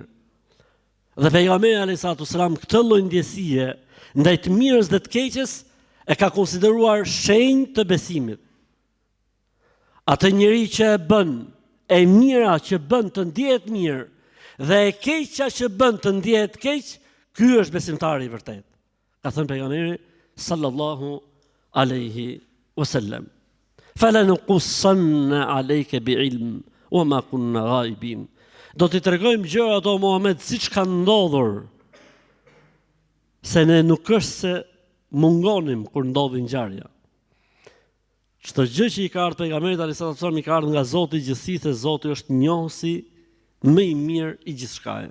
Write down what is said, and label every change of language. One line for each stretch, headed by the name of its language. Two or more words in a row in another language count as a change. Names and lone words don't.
Albanian: Dhe pejgamberi
Arabic: عليه الصلاة والسلام
Albanian: këtë lloj ndjesie ndaj të mirës dhe të keqes e ka konsideruar shenjë të besimit. Atë njeri që e bën, e mira që bën të ndihet mirë dhe e keqja që bën të ndihet keq, ky është besimtari i vërtet. Ka thënë pejgamberi
Arabic: صلى الله عليه وسلم فلنقصن عليك بعلم وما كنا غائبين."
Albanian: Do t'i tregojmë gjëra ato Muhammed siç kanë ndodhur. Se ne nuk është se mungonim kur ndodhi ngjarja. Çdo gjë që i ka ardhur pejgamberit
Arabic: عليه السلام
Albanian: i ka ardhur nga Zoti i gjithësisë, se Zoti është njohësi më i mirë i gjithçkaje.